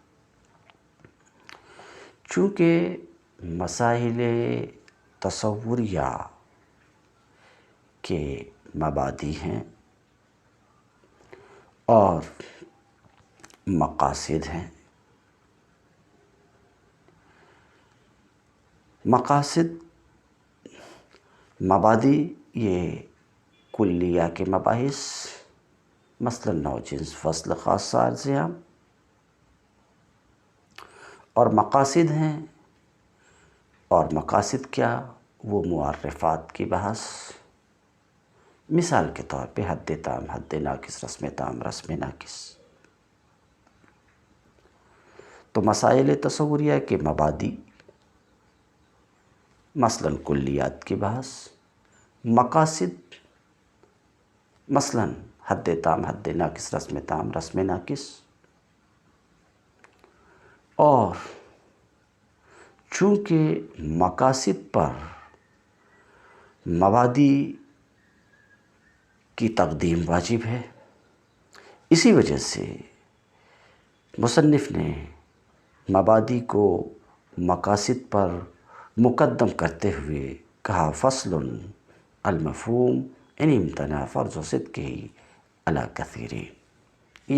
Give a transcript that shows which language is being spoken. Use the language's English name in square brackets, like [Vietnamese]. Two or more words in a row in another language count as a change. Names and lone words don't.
[Urdu] چونکہ مسائل تصوریہ کے مبادی ہیں اور مقاصد ہیں۔ مقاصد مبادی یہ کلیہ کے مباحث، مثلا نوع جنس فصل خاص عارض عام، اور مقاصد ہیں، اور مقاصد کیا؟ وہ معرفات کی بحث۔ مثال کے طور پہ حد تام، حد ناقص، رسم تام، رسم ناقص۔ تو مسائل تصوریہ کے مبادی مثلا کلیات کی بحث، مقاصد مثلا حد تام، حد ناقص، رسم تام، رسم ناقص۔ اور چونکہ مقاصد پر مبادی کی تقدیم واجب ہے، اسی وجہ سے مصنف نے مبادی کو مقاصد پر مقدم کرتے ہوئے کہا [Arabic] فصل المفہوم ان امتنع فرض و صدقہ علی کثیرین۔